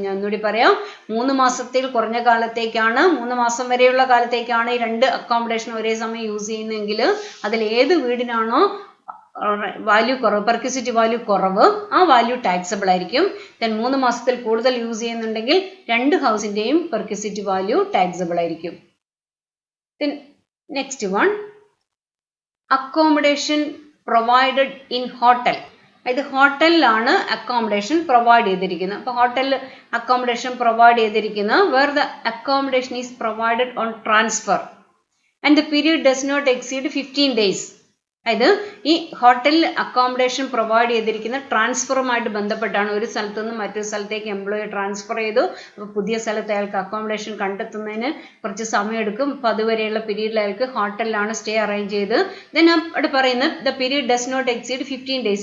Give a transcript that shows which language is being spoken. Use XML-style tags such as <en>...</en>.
<ml>ഞാൻ ഒന്നുകൂടി പറയാം, 3 മാസത്തിൽ കുറഞ്ഞ കാലത്തേക്കാണ്, 3 മാസം വരെയുള്ള കാലത്തേക്കാണ് ഈ 2 അക്കോമഡേഷൻ ഒരേ സമയം യൂസ് ചെയ്യുന്നതെങ്കിൽ അതിൽ ഏത് വീടിനാണോ വാല്യൂ കുറവ് പെർക്വിസിറ്റ് വാല്യൂ കുറവ് ആ വാല്യൂ ടാക്സബിൾ ആയിരിക്കും. ദെൻ 3 മാസത്തിൽ കൂടുതൽ യൂസ് ചെയ്യുന്നുണ്ടെങ്കിൽ 2 ഹൗസിന്റെയും പെർക്വിസിറ്റ് വാല്യൂ ടാക്സബിൾ ആയിരിക്കും.</ml> <en>Then next one, accommodation provided in hotel.</en> <ml>ഇത് ഹോട്ടലിലാണ് അക്കോമഡേഷൻ പ്രൊവൈഡ് ചെയ്തിരിക്കുന്നത്. അപ്പോൾ ഹോട്ടലിൽ അക്കോമഡേഷൻ പ്രൊവൈഡ് ചെയ്തിരിക്കുന്നത്</ml> <en>where the accommodation is provided on transfer and the period does not exceed 15 days.</en> <ml>അതായത് ഈ ഹോട്ടലിൽ അക്കോമഡേഷൻ പ്രൊവൈഡ് ചെയ്തിരിക്കുന്ന ട്രാൻസ്ഫറുമായിട്ട് ബന്ധപ്പെട്ടാണ്. ഒരു സ്ഥലത്തു നിന്ന് മറ്റൊരു സ്ഥലത്തേക്ക് എംപ്ലോയി ട്രാൻസ്ഫർ ചെയ്തു. അപ്പോൾ പുതിയ സ്ഥലത്ത് അയാൾക്ക് അക്കോമഡേഷൻ കണ്ടെത്തുന്നതിന് കുറച്ച് സമയമെടുക്കും. അപ്പോൾ അതുവരെയുള്ള പീരീഡിൽ അയാൾക്ക് ഹോട്ടലിലാണ് സ്റ്റേ അറേഞ്ച് ചെയ്ത്. ദെൻ അവിടെ പറയുന്നത്</ml> <en>The period does not exceed 15 days.</en>